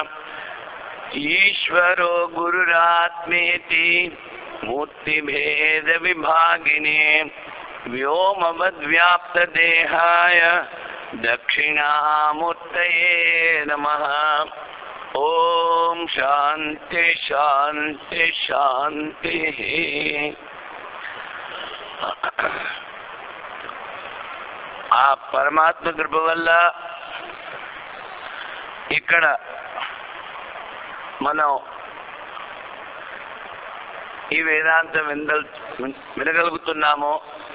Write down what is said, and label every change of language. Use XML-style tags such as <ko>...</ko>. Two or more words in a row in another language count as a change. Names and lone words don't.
<sa>ईश्वरो गुरुरात्मेति मूर्तिभेद विभागिने व्योमवद्व्याप्तदेहाय दक्षिणामूर्तये नमः। ओम शांति शांति शांति।</sa> <te>ఆ పరమాత్మ కృప వల్ల ఇక్కడ మనం ఈ వేదాంతం వినగలుగుతున్నాము.</te>